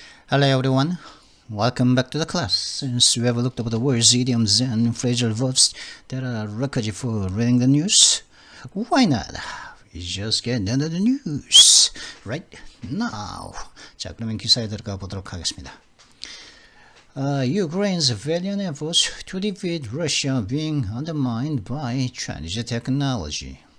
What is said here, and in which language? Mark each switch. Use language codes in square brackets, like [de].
[en] Hello everyone, welcome back to the class. Since we have looked over the words, idioms and phrasal verbs that are requisite for reading the news, why not? We just get into the news right now. [ko] 자, 그러면 기사에 들어가 보도록 하겠습니다. [en] Ukraine's valiant efforts to defeat Russia being undermined by Chinese technology.